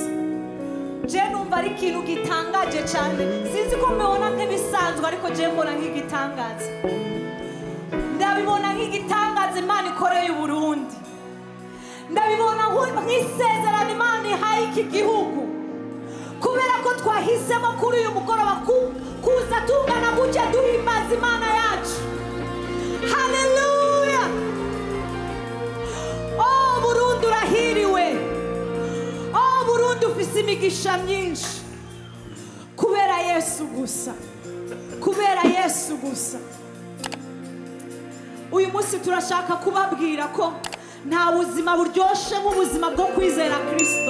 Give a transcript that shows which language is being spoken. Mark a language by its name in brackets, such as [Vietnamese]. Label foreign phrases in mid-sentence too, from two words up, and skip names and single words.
[Kinyarwanda] Je numva ari ikintu gitangaje cyane, sinzi ko mbona nk'ibisanzwe ariko je mbona nk'igitangaza, ndabibona nk'igitangaza Imana ikoreye Burundi, ndabibona nk'isezerano Imana ihaye iki gihugu kubera ko twahisemo kuri uyu mugoroba kuza tungana gutya duhimbaza Imana yacu. Hallelujah. [Rundi] Oh Burundi urahiriwe, oh Burundi ufise imigisha myinshi kubera Yesu gusa, kubera Yesu gusa. Uyu munsi turashaka kubabwira ko nta buzima buryoshe nk'ubuzima bwo kwizera Kristo.